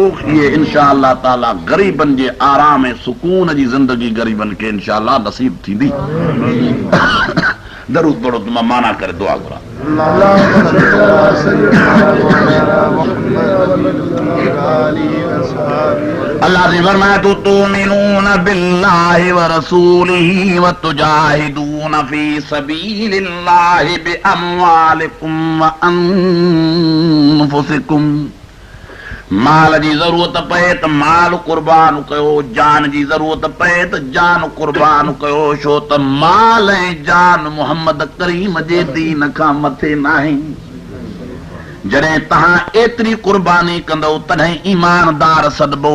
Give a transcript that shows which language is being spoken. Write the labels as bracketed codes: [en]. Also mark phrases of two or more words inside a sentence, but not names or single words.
[sd] इहे [ar] إن شاء الله [sd] ताला ग़रीबनि जे आराम ऐं सुकून जी ज़िंदगी ग़रीबनि खे [ar] إن شاء الله [sd] नसीब थींदी। दरूद पढ़ो तो मां माना करे दुआ घुरां। अल्लाह जी फरमाए तो [ar] تؤمنون بالله ورسوله وتجاهدون في سبيل الله بأموالكم وأنفسكم. [sd] माल जी ज़रूरत पए त माल कुर्बान कयो, जान जी ज़रूरत पए त जान कुर्बान कयो, छो त माल ऐं जान मुहम्मद करीम जे दीन खां मथे नाहे। जॾहिं तव्हां एतिरी कुर्बानी कंदव तॾहिं ईमानदार सॾिबो।